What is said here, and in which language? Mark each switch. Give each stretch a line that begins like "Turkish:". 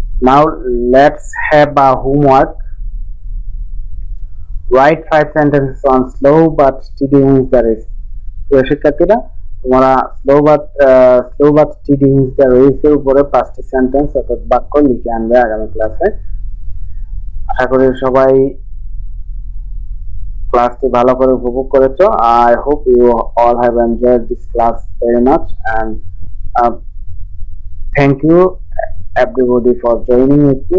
English: Now let's have a homework. Write 5 sentences on slow but steady wins the race.
Bangla: প্রিয় শিক্ষার্থীরা, তোমরা
English: slow but steady wins the রেসের
Bangla: উপরে 5টি sentence অর্থাৎ বাক্য লিখে আনবে আগামী ক্লাসে। আশা করি সবাই ক্লাসটি ভালো করে উপভোগ করেছো।
English: I hope you all have enjoyed this class very much, and thank you everybody for joining with me.